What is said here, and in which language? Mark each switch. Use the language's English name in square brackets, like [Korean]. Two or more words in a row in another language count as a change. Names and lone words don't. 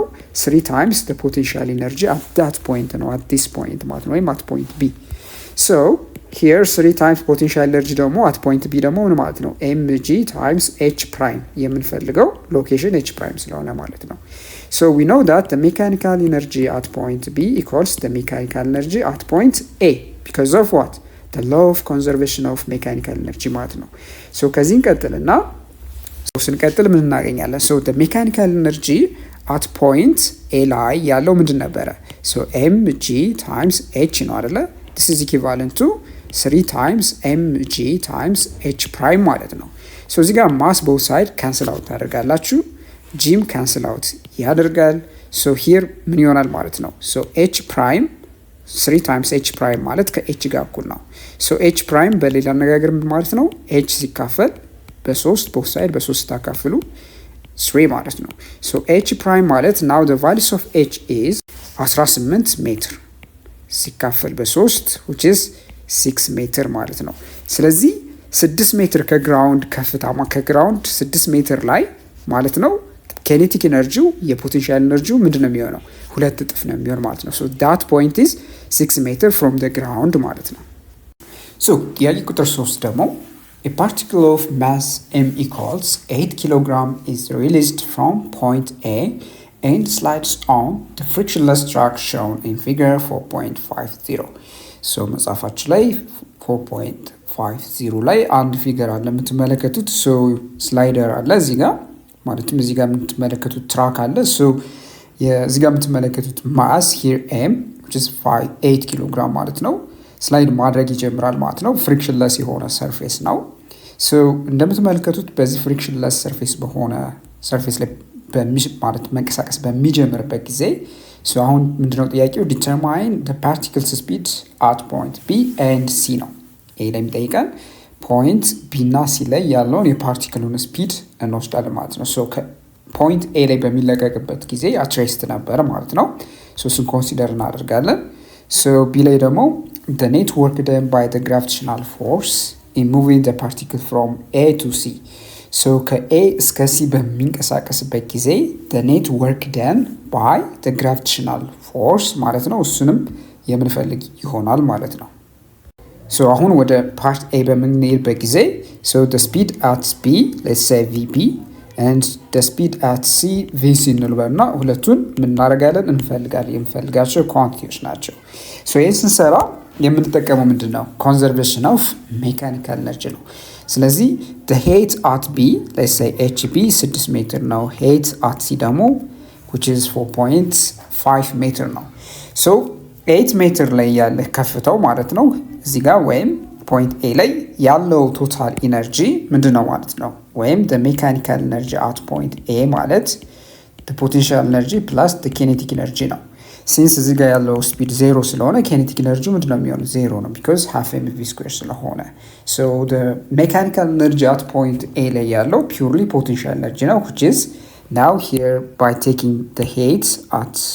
[English] 3 times the potential energy at that point ነው at this point [Amharic] ማለት ነው ወይም [English] at point B። so here 3 times potential energy ደግሞ at point B [Amharic] ደግሞ ምን ማለት ነው? [English] mg times h prime [Amharic] የምንፈልገው ሎኬሽን [English] h prime [Amharic] ስለሆነ ማለት ነው። [English] so we know that the mechanical energy at point B equals the mechanical energy at point A because of what? the law of conservation of mechanical energy [Amharic] ማለት ነው። [English] so [Amharic] ከዚህ እንቀጥልና ስንቀጥል ምን እናገኛለን? [English] so the mechanical energy at point A [Amharic] ላይ ያለው ምንድን ነበረ? [English] so mg times h [Amharic] ነው አይደለ? [English] this is equivalent to 3 times mg times h prime [Amharic] ማለት ነው። [English] so [Amharic] እዚህ ጋር [English] mass both side cancel out ታደርጋላችሁ፣ gም cancel out ያደርጋል። so here [Amharic] ምን ይሆናል ማለት ነው? [English] so h prime 3 times h prime [Amharic] ማለት ከh ጋር እኩል ነው። [English] so h prime [Amharic] በሌላ አነጋገር ምን ማለት ነው? h ሲካፈል በ3 [English] both side [Amharic] በ3 ታካፍሉ 3 ማለት ነው። [English] so h prime [Amharic] ማለት [English] now the values of h is 18 [Amharic] ሜትር ሲካፈል በ3 [English] which is 6 [Amharic] ሜትር ማለት ነው። ስለዚህ 6 ሜትር ከግራውንድ ከፍታ ከግራውንድ 6 ሜትር ላይ ማለት ነው ኬኔቲክ ኢነርጂው የፖቴንሻል ኢነርጂው ምንድነው የሚሆነው? ሁለት እጥፍ ነው የሚሆን ማለት ነው። [English] so that point is 6 meter from the ground [Amharic] ማለት ነው። [English] so [Amharic] ጥያቄ ቁጥር 3 ደግሞ [English] a particle of mass m equals 8 kilogram is released from point A and slides on the frictionless track shown in figure 4.50. [Amharic] ሶ መጻፋችን ላይ 4.50 ላይ አንድ ፊገር አለ የምትመለከቱት። ሶ ስላይደር አለ እዚህ ጋር ማለትም እዚህ ጋር የምትመለከቱት ትራክ አለ። ሶ እዚህ ጋር የምትመለከቱት ማስ [English] here m which is 8 [Amharic] ኪሎ ግራም ማለት ነው ስላይድ ማድረግ ይጀምራል ማለት ነው። ፍሪክሽንለስ የሆነ ሰርፌስ ነው። ሶ እንደምትመለከቱት በዚህ ፍሪክሽንለስ ሰርፌስ በሆነ ሰርፌስ ላይ ማለት መንቀሳቀስ በሚጀምርበት ጊዜ ሶ አሁን ምንድነው ጥያቄው [English] determine the particles speed at point B and C [Amharic] ነው። ይሄ ላይ የሚጠይቀን ፖይንት B እና C ላይ ያለውን የፓርቲክሉን ስፒድ እንወስዳለን ማለት ነው። ሶ ፖይንት A ላይ በሚለቀቅበት ጊዜ አትሬስት ነበር ማለት ነው። ሶ እሱን ኮንሲደር እናደርጋለን። ሶ B ላይ ደግሞ [English] the net work done by the gravitational force in moving the particle from A to C [Amharic] ሶ ከኤ እስከ ሲ በሚንቀሳቀስበት ጊዜ [English] the net work done by the gravitational force [Amharic] ማለት ነው። እሱንም የምንፈልግ ይሆናል ማለት ነው። ሶ አሁን ወደ [English] part A [Amharic] በምንሄድበት ጊዜ ሶ [English] the speed at B let's say VB and the speed at C VC [Amharic] እንልበልና ሁለቱን ምናደርጋለን እንፈልጋለን። የምፈልጋቸው ኳንቲቲዎች ናቸው። ሶ ይህን ስንሰራ የምንጠቀመው ምንድነው? [English] conservation of mechanical energy [Amharic] ነው። ስለዚህ [English] the height at B let's say HB 6 [Amharic] ሜትር ነው። [English] height at C [Amharic] ደግሞ [English] which is 4.5 [Amharic] ሜትር ነው። so 8 ሜትር ላይ ያለ ከፍታው ማለት ነው እዚህ ጋር ወይም [English] point A [Amharic] ላይ ያለው [English] total energy [Amharic] ምንድነው ማለት ነው? ወይም [English] the mechanical energy at point A [Amharic] ማለት [English] the potential energy plus the kinetic energy [Amharic] ነው። ሲንስ እዚህ ጋር ያለው ስፒድ 0 ስለሆነ [English] kinetic energy [Amharic] ምንድነው የሚሆነው? [English] 0 ነው because half mv square ስለሆነ so the mechanical energy at point A [Amharic] ላይ ያለው [English] purely potential energy ነው which is now here by taking the height at